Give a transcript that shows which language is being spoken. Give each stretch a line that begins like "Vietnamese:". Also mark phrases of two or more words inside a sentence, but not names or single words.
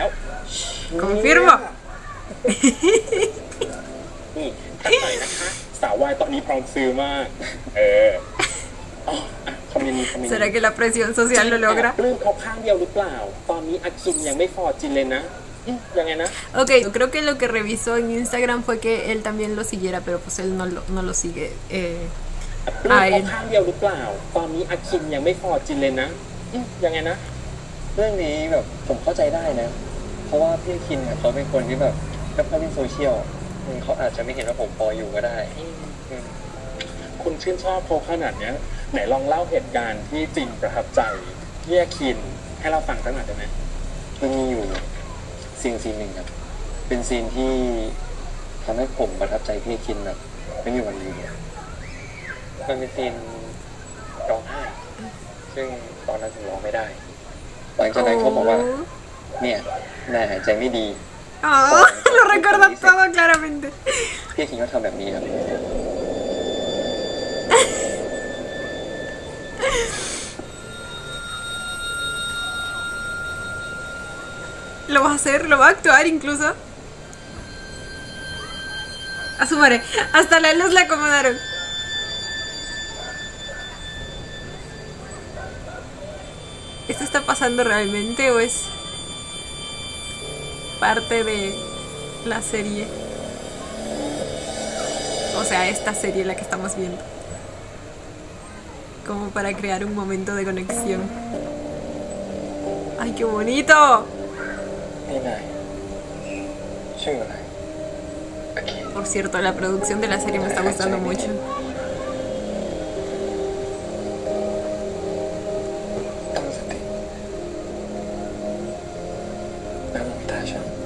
Spanish: Confirmo.
Thai: นี่ทักหน่อยนะคะ สาววายตอนนี้พร้อมซื้อมากอ๋อคอมเมนต์นี้
Spanish: ¿Será que la presión social lo logra?
Thai: ปลื้มเขาข้างเดียวหรือเปล่า ตอนนี้อาคินยังไม่ฟอร์จินเลยนะยังไงนะ
Spanish: Ok, creo que lo que revisó en Instagram fue que él también lo siguiera, pero pues él no lo sigue.
Thai: ปลื้มเขาข้างเดียวหรือเปล่า ตอนนี้อาคินยังไม่ฟอร์จินเลยนะยังไงนะ เรื่องนี้แบบผมเข้าใจได้นะ เพราะว่าพี่อาคินเนี่ยเขาเป็นคนที่แบบไม่ค่อยเล่นโซเชียลเขาอาจจะไม่เห็นว่าผมพออยู่ก็ได้ คุณชื่นชอบเขาขนาดเนี้ยไหนลองเล่าเหตุการณ์ที่จริงประทับใจที่อาคินให้เราฟังสักหน่อยได้ไหม มันมีอยู่ซีนหนึ่งครับ เป็นซีนที่ทำให้ผมประทับใจพี่อาคินแบบไม่มีวันลืมมันเป็นซีนร้องไห้ ซึ่งตอนนั้นผมร้องไม่ได้ หลังจากนั้นเขาบอกว่า เนี่ยนายหายใจไม่ดี
Spanish: Oh, lo recuerda todo claramente.
Thai: พี่อาคินก็ทำแบบนี้ครับ
Spanish: Lo va a hacer, lo va a actuar incluso. A su madre, hasta la luz le acomodaron. ¿Esto está pasando realmente o es parte de la serie? O sea, esta serie la que estamos viendo. Como para crear un momento de conexión. ¡Ay, qué bonito!
Thai: นี่นายชื่ออะไร
Spanish: Por cierto, la producción de la serie me está gustando mucho.
Thai: ตั้งสติแล้วมองตาฉัน